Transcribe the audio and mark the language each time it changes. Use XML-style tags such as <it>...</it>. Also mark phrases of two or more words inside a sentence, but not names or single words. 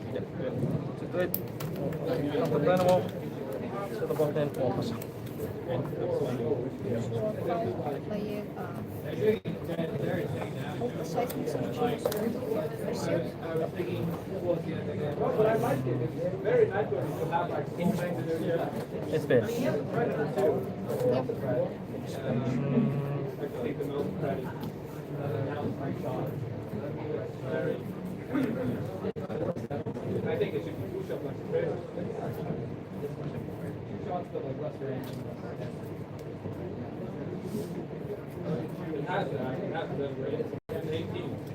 <is>21. Counter Dynamo. Setja botnin og passa. Svo þá ætla ég að hóta sætning sem er 7. Eitt spil.</is> <en>I think it should be push up like a prayer. It has that, right? 18.</en>